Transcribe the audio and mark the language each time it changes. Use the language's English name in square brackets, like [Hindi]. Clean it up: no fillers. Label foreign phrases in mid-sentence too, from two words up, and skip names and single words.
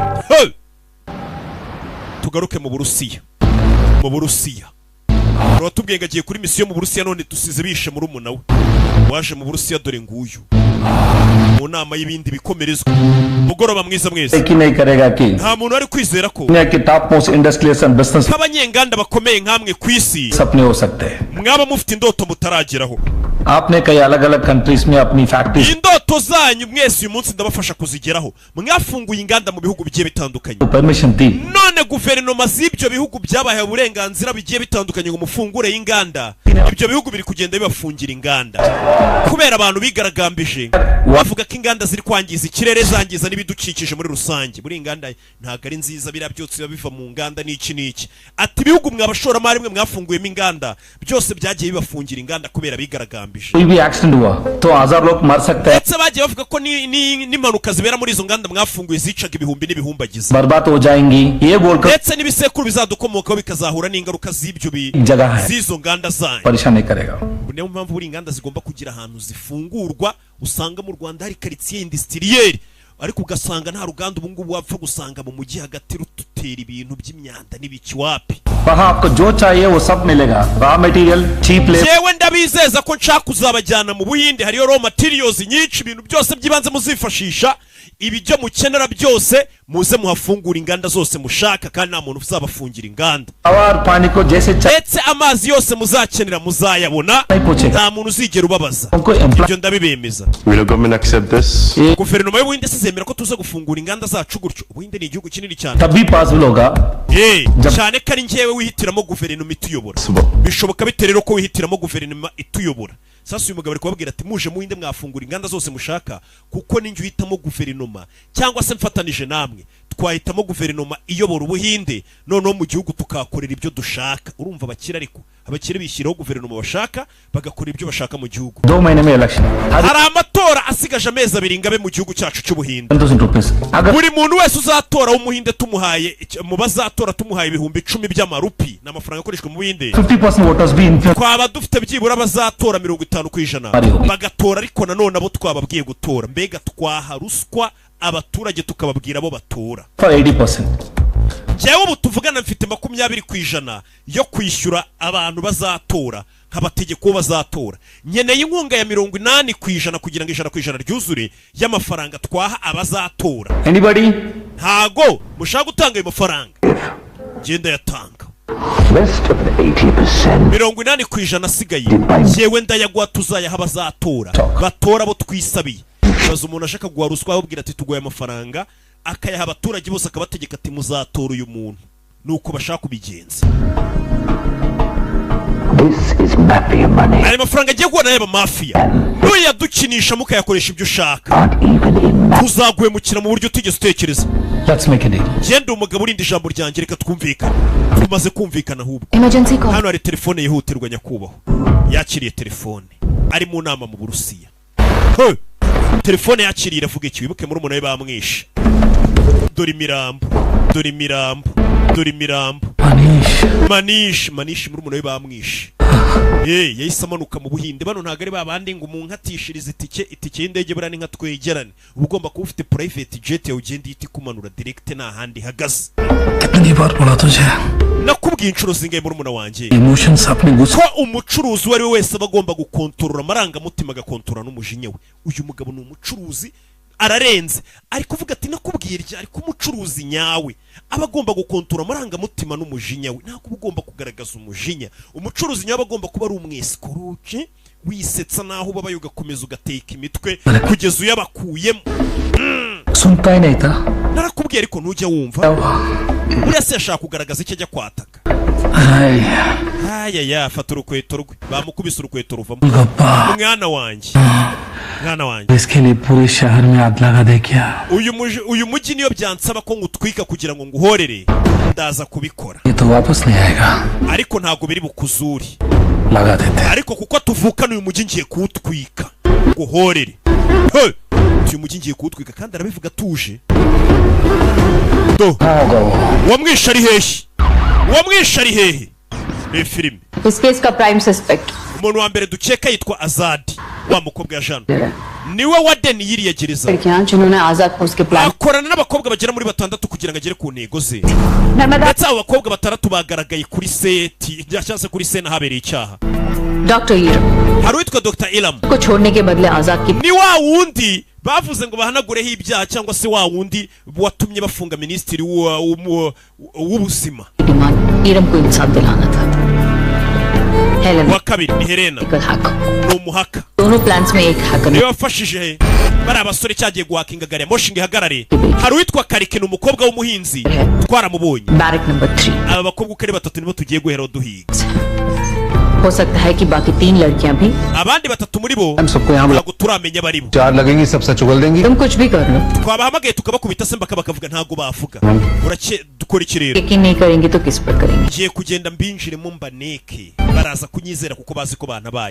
[Kinyarwanda] tugaruke mu Burusiya Watubwiye ngo agiye kuri misiyo mu Burusiya none dusize bishe muri umuna we waje mu Burusiya dore nguyu mu nama y'ibindi bikomerezwa mugoroba mwiza mwese nta muntu ari kwizera ko nk'abanyenganda bakomeye nkamwe ku isi mwaba mufite indoto mutarageraho [Hindi] आपने कई अलग-अलग कंट्रीज में अपनी फैक्ट्रीज [Kinyarwanda] indoto zanyu mwese uyu munsi ndabafasha kuzigeraho mwafunguye inganda mu bihugu bigiye bitandukanye [Hindi] permission दी [Kinyarwanda] none guverinoma z'ibyo bihugu byabaye uburenganzira bigiye bitandukanye ngo mufungure inganda ibyo bihugu biri kugenda bibafungira inganda kubera abantu bigaragambije bavuga ko inganda ziri kwangiza ikirere zangiza n'ibidukikije muri rusange muri inganda ntago ari nziza birabyotse biva mu nganda n'iki ati ibihugu mwabashoramari mwe mwafunguyemo inganda byose byagiye bibafungira inganda kubera bigaragambije [Hindi] कोई भी एक्सीडेंट हुआ तो 1000 लोग मर सकते हैं [Kinyarwanda] ndetse bagiye bavuga ko n'impanuka zibera muri izo nganda mwafunguye zicaga ibihumbi n'ibihumbagiza [Hindi] बर्बाद हो जाएंगी ये बोलकर [Kinyarwanda] ndetse n'ibisekuru bizadukomokaho bikazahura n'ingaruka z'ibyo z'izo nganda zanyu [Hindi] परेशान नहीं करेगा [Kinyarwanda] niyo mpamvu buri inganda zigomba kugira ahantu zifungurwa usanga mu Rwanda hari [French] quartier industrielle [Kinyarwanda] ariko ugasanga nta ruganda ubu ngubu wapfa gusanga mu mujyi hagati rututera ibintu by'imyanda n'ibiki wapi [Hindi] वहाँ आपको जो चाहिए वो सब मिलेगा [English] raw material cheap labour [Kinyarwanda] yewe ndabizeza ko nshaka kuzabajyana mu Buhinde hariyo [English] raw materials [Kinyarwanda] nyinshi ibintu byose byibanze muzifashisha ibijyo mukenera byose muze muhafungura inganda zose mushaka kandi nta muntu uzabafungira inganda [Hindi] और पानी को जैसे [Kinyarwanda] ndetse amazi yose muzakenera muzayabona nta muntu uzigera ubabaza ibyo ndabibemeza [English] Will government accept this? [Kinyarwanda] guverinoma y'Ubuhinde sizemera ko tuza gufungura inganda zacu gutyo Ubuhinde ni igihugu kinini cyane [Hindi] तभी पॉसिबल होगा [Kinyarwanda] cyane ko ari njyewe wihitiramo guverinoma ituyobora bishoboka bite rero ko wihitiramo guverinoma ituyobora sasa uyu mugabo ari kubabwira ati muje mu Buhinde mwafungura inganda zose mushaka kuko ninjye uhitamo guverinoma cyangwa se mfatanije namwe twahitamo guverinoma iyobora Ubuhinde noneho mu gihugu tukakorera ibyo dushaka urumva abakire ariko abakire bishyiraho guverinoma bashaka bagakora ibyo bashaka mu gihugu [Hindi] 2 महीने में इलेक्शन [Kinyarwanda] hari amatora asigaje amezi 2 ngabe mu gihugu cyacu cy'Ubuhinde [Hindi] 1000 rupees अगर [Kinyarwanda] buri muntu wese uzatora w'Umuhinde tumuhaye mu bazatora tumuhaye ibihumbi 10 by'amarupi n'amafaranga akoreshwa mu Buhinde [Hindi] 50% voters भी influence [Kinyarwanda] twaba dufite byibura bazatora 50% bagatora ariko nanone abo twababwiye gutora mbega twaha ruswa abaturage tukababwira abo batora [English] for 80% [Kinyarwanda] jewe ubu tuvugana mfite 20% yo kwishyura abantu bazatora nk'abategeko bazatora nyeneye inkunga ya 80% kugira ngo 100% ryuzure y'amafaranga twaha abazatora [English] anybody [Kinyarwanda] ntago mushaka gutanga ayo mafaranga genda yatanga [English] Rest of the 80%. [Kinyarwanda] 80% asigaye yewe ndayaguha tuzayaha abazatora batora abo twisabiye baza umuntu ashaka guha ruswa ahubwira ati tugoye amafaranga akayaha abaturage bose akabategeka ati muzatora uyu muntu nuko bashaka kubigenza [English] This is mafia money. [Kinyarwanda] aya mafaranga agiye guhana y'aba mafia nuyadukinisha mukayakoresha ibyo ushaka [English] Not even in mafia. [Kinyarwanda] tuzaguhemukira mu buryo utigeze utekereza. [English] Let's make a deal. [Kinyarwanda] genda umugabo urinda ijambo ryanjye reka twumvikane. tumaze kumvikana ahubwo [English] emergency call [Kinyarwanda] hano hari telefone yihutirwa nyakubahwa. yakiriye telefone ari mu nama mu Burusiya. telefone yakiriye iravuga iki? wibuke muri umuntu we bamwishe. dore imirambo dore imirambo dore imirambo. manish muri umuntu we bamwishe. yahise amanuka mu Buhinde. bano ntabwo ari babandi ngo umunkatishirize itike y'indege buriya ni nka twegerane. uba ugomba kuba ufite [English] private jet [Kinyarwanda] yawe ugenda ihita ikumanura direct nta handi ihagaze. [Hindi] कितनी बार बोला तुझे [Kinyarwanda] nakubwiye inshuro zingahe muri umuntu wanjye [Hindi] इमोशंस अपने गुस्से [Kinyarwanda] ko umucuruzi uwo ari we wese aba agomba gukontorora amarangamutima agakontorora n'umujinya we. uyu mugabo ni umucuruzi ararenze ari kuvuga ati nakubwiye irya ariko umucuruzi nyawe aba agomba gukontorora amarangamutima n'umujinya we. ntabwo uba ugomba kugaragaza umujinya. umucuruzi nyawe aba agomba kuba ari umwesikoroke wisetsa naho ubabaye ugakomeza ugateka imitwe kugeza uyabakuyemo. [Hindi] सुनता ही नहीं था [Kinyarwanda] narakubwiye ariko ntujya wumva. buriya se yashaka kugaragaza icyo ajya kwataka. ayaya fata urukweto rwe bamukubise urukweto ruvamo. mwana wanjye mwana wanjye [Hindi] इसके लिए पूरे शहर में आग लगा दे क्या [Kinyarwanda] uyu mujyi niyo byansaba ko ngutwika kugira ngo nguhorere ndaza kubikora. [Hindi] ये तो वापस नहीं आएगा [Kinyarwanda] ariko ntabwo biri bukuzuri. [Hindi] लगा देते [Kinyarwanda] ariko kuko tuvukana uyu mujyi ngiye kuwutwika nguhorere. uyu mujyi ngiye kuwutwika kandi arabivuga atuje. wamwishe ari hehe? wamwishe ari hehe? ni filime. [Hindi] इस केस का [English] prime suspect [Kinyarwanda] umuntu wa mbere dukeka yitwa Azadi wa mukobwa ya Jean. niwe wadeni yiriye gereza. [Hindi] लड़कियां जिन्होंने आजाद फोर्स के प्लान [Kinyarwanda] akorana n'abakobwa bagera muri 6 kugira ngo agere ku ntego ze. [Hindi] नर्मदा [Kinyarwanda] ndetse abo bakobwa 6 bagaragaye kuri seti cyangwa kuri sena habereye icyaha. [Hindi] डॉक्टर ईरम [Kinyarwanda] hari uwitwa Dr. Ilam [Hindi] को छोड़ने के बदले आजाद की [Kinyarwanda] ni wa wundi bavuze ngo bahanagureho ibyaha cyangwa se wa wundi watumye bafunga minisitiri w'ubuzima. [Hindi] डिमांड ईरम को इंसाफ दिलाना था. हेलेन [Kinyarwanda] wa kabiri ni Helena [Hindi] हैकर [Kinyarwanda] ni umuhaka [Hindi] दोनों प्लान्स में एक हैकर [Kinyarwanda] niwe wafashije bari abasore cyagiye guhakinga gari ya moshi ngo ihagarare. hari uwitwa Karike ni umukobwa w'umuhinzi twaramubonye. [Hindi] बैरक नंबर 3 [Kinyarwanda] aba bakobwa uko ari 3 nibo tugiye guhera duhiga. [Hindi] हो सकता है कि बाकी 3 लड़कियां भी [Kinyarwanda] abandi 3 muri bo [Hindi] हम सबको यहाँ [Kinyarwanda] ntabwo turamenya bari bo. [Hindi] 4 लगेंगी सब सच उगल देंगी तुम कुछ भी कर लो [Kinyarwanda] twabahamagaye tukabakubita se bakavuga ntabwo bavuga. dukora iki rero? [Hindi] यकीन नहीं करेंगे तो किस पर करेंगे. [Kinyarwanda] ngiye kugenda mbinjiremo mbaneke baraza kunyizera kuko bazi ko banabaye.